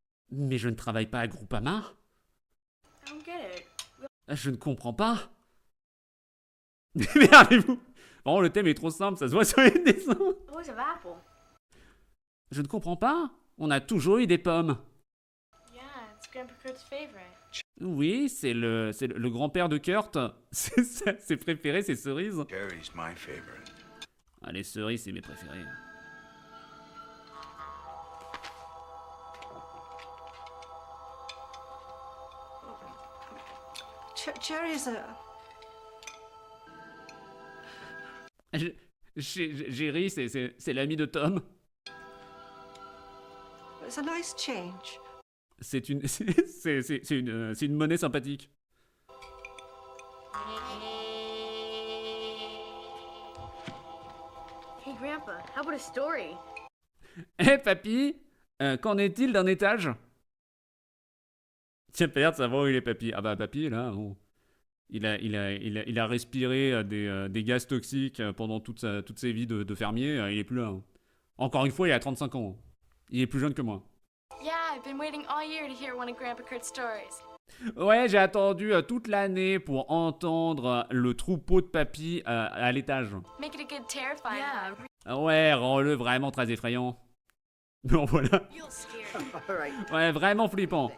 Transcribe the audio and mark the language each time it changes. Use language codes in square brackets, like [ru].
[fr] Mais je ne travaille pas à Groupama. [en] I don't get it. [fr] Je ne comprends pas. Merdez-vous. Oh, le thème est trop simple, ça se voit sur les dessins. [en] Always have apple. [fr] Je ne comprends pas. On a toujours eu des pommes. [en] Yeah, it's Grandpa Kurt's favorite. [fr] Oui, c'est le grand-père de Kurt. Ses préférés, c'est cerises. [en] Gary's my favorite. [fr] Les cerises, c'est mes préférés. [en] Cherry's a... [fr] Jerry, c'est l'ami de Tom. [en] It's a nice change. [fr] C'est une monnaie sympathique. [en] Hey, Grandpa, how about a story? [fr] Papy, qu'en est-il d'un étage? Tiens, père, ça va où il est, papy? Ah bah, papy, là, bon, il a respiré des gaz toxiques pendant toutes ses vies de fermier. Il est plus là. Hein. Encore une fois, il a 35 ans. Il est plus jeune que moi. [en] Yeah, I've been waiting all year to hear one of Grandpa Kurt's stories. [fr] Ouais, j'ai attendu toute l'année pour entendre le troupeau de papy à l'étage. [en] Make it a good terrifying Yeah. [fr] Ouais, rends-le vraiment très effrayant. Non, voilà. [en] You'll scare. All right. [fr] Ouais, vraiment flippant.